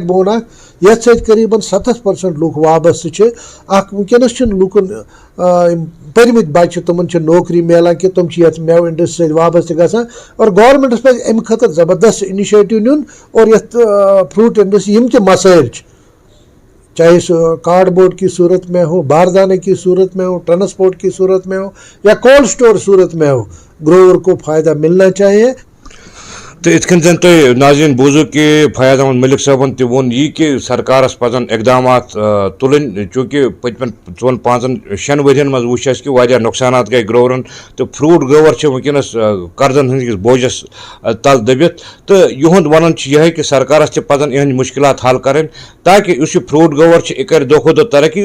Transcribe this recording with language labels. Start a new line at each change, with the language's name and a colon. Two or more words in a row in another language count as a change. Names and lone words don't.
Kashmiri: بون اکھ یتھ سۭتۍ قریٖبن 70% لُکھ وابستہٕ چھِ اکھ وٕنکیٚنس چھِنہٕ لُکن یِم پٔرمٕتۍ بچہِ چھِ تِمن چھِ نوکری میلان کہِ تِم چھِ یتھ مٮ۪وٕ اِنڈسٹری سۭتۍ وابستہٕ گژھان اور گورمنٹس پزِ امہِ خٲطرٕ زبردست اِنِشیٹِو نیُن اور یتھ
English: fruit industry
Kashmiri: یِم تہِ مسٲیل چھِ چاہے سُہ
English: card board
Urdu: کی صورت میں ہو باردانے کی صورت میں ہو ٹرانسپورٹ کی صورت میں ہو یا
English: cold store
Urdu: صورت میں ہو گروور کو فائدہ ملنا چاہیے.
Kashmiri: تو ات کن زن تھی ناظرین بوزو کہ فیاض احمد ملک صٲبن تہِ ووٚن یی کہ سرکارس پزن اقدامات تُلٕنۍ چوٗنکہِ پٔتمٮ۪ن 4-5-6 ؤرین منٛز وٕچھ اَسہِ کہِ واریاہ نۄقصانات گٔے گروورن تہٕ
English: fruit grower
Kashmiri: چھِ وٕنکیٚنس قرضن ہٕنٛدِس بوجس تل دٔبِتھ تہٕ یِہُنٛد ونُن چھُ یِہے کہ سرکارس تہِ پزن یِہنٛدۍ مُشکلات حل کرٕنۍ تاکہِ یُس یہِ
English: fruit grower
Kashmiri: چھُ یہِ کرِ دۄہ کھۄتہٕ دۄہ ترقی.